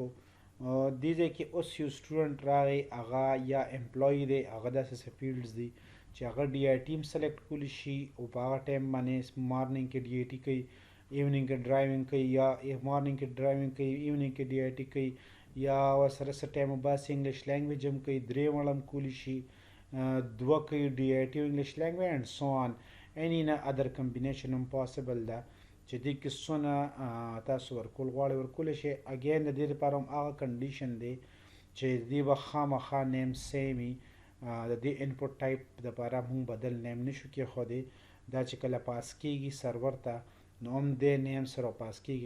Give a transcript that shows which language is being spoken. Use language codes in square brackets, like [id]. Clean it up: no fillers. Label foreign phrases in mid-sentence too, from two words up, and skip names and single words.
[ps] دې ځای کې اوس یو سټوډنټ راغی هغه یا امپلای دی، هغه داسې څه فیلډز دي چې هغه ډي آی ټي هم سلیکټ کولی شي او په هغه ټایم باندې مارننګ کې ډي آی ټي کوي، ایوننګ کې ډرایوینګ کوي، یا مارننګ کې ډرایوینګ کوي ایوننګ کې ډي آی ټي کوي، یا ورسره څه ټایم باسي [en] English language [ps] هم کوي، درې واړه هم کولی شي، دوه کوي ډي آی ټي او انګلیش لینګویج [en] and so on. any other combination [ps] هم پاسبل ده چې دې کې څونه تاسو ورکول غواړئ ورکولی شئ. اګین د دې لپاره هم هغه کنډیشن دی چې دې به خامخا [en] name same [ps] وي. د دې [en] input type [ps] دپاره موږ بدل نیم نشو کېښودی. دا چې کله پاس کېږي سرور ته نو هم دې نیم سره پاس کېږي.